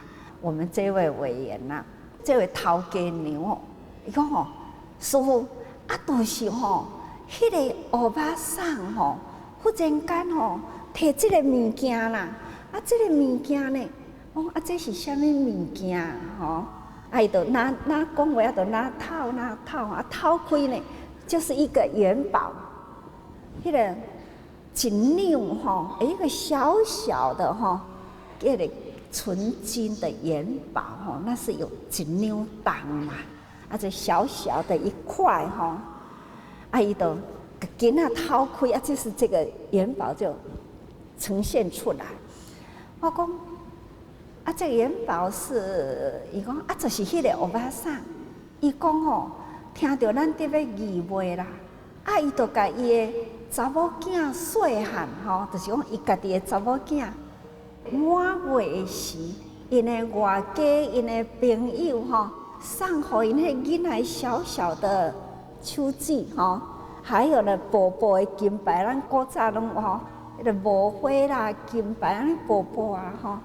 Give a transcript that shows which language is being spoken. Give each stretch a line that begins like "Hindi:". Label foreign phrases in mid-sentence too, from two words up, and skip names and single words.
Min Nan Chinese: 我们这位委员呐，这位头家娘哦，伊讲吼，师傅啊，就是吼，迄个欧巴桑吼，忽然间吼，摕这个物件啦，啊，这个物件呢，哦，啊，这是啥物物件吼？啊，伊就拿讲话，就拿套啊，掏开呢，就是一个元宝，迄个一两吼，一个小小的吼，迄个。纯金的元宝吼，那是有1两重嘛，啊，这小小的一块吼，啊，伊就给那掏开啊，就是这个元宝就呈现出来。我讲啊，这个元宝是，伊讲啊，就是迄个欧巴桑，伊讲吼，听到咱伫咧义卖啦，啊，伊就甲伊的查某囝细汉吼，就是讲伊家己的查某囝。满月时，因的外家、因的朋友吼，送互因迄囡仔小小的手指吼，还有呢，薄薄的金牌，咱古早拢吼，迄个无花啦、金牌安尼薄薄啊吼。